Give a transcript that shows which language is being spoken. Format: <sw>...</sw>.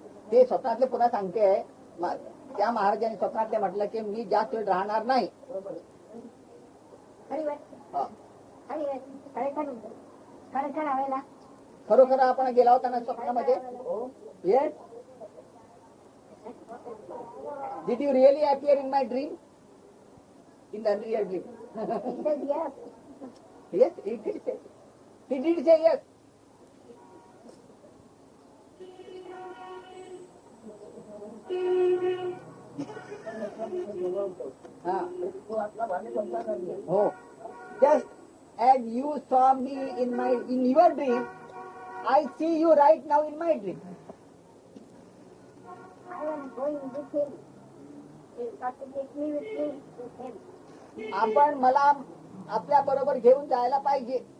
<mr>ते स्वतःतले पुन्हा सांगते त्या महाराजांनी स्वतःतले म्हटलं की मी जास्त वेळ राहणार नाही.</mr> <gu>ખરી વાત, हा. ખરી વાત, ખરેખર ખરેખર આવેલા.</gu> <mr>खरोखर आपण गेला होता ना स्वप्नामध्ये.</mr> <en>Yes. Did you really appear in my dream? In the real dream? He said yes. Yes, he did say. He did say yes. हाँ. Oh, just as you saw me in your dream, I see you right now in my dream. I am going with him. He's got to take me with him.</en> <mr>आपण मला आपल्या बरोबर घेऊन जायला पाहिजे.</mr>